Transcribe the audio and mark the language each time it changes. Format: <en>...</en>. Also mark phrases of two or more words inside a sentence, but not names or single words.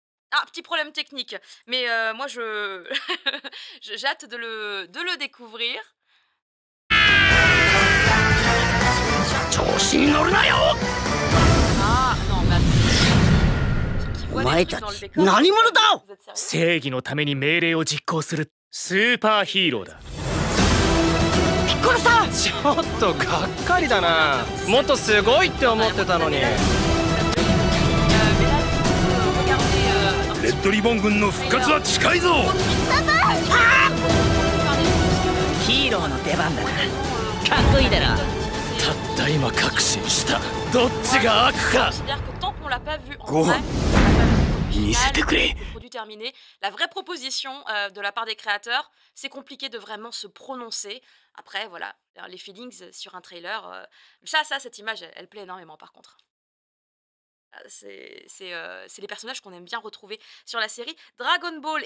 <fr>Ah, petit problème technique, mais moi je j'ai hâte de le découvrir. Ah non, mais attends, qui voit des trucs dans le décor, vous êtes sérieux?</fr> <ja>正義のために命令を実行するスーパーヒーローだ。ちょっとがっかりだな。もっとすごいって思ってたのに。</ja> <fr>Mais là, regardez,</fr> <ja>レッドリボン軍の復活は近いぞ。ヒーローの出番だな。かっこいいだろ。たった今確信した。どっちが悪か。</ja> <fr>considère que tant qu'on l'a pas vu en Go. vrai, on l'a pas vu au final,</fr> <ja>見せてくれ。</ja> <fr>le produit terminé, la vraie proposition de la part des créateurs, c'est compliqué de vraiment se prononcer. Après, voilà, les feelings sur un trailer, cette image, elle plaît énormément par contre. C'est les personnages qu'on aime bien retrouver sur la série Dragon Ball.</fr>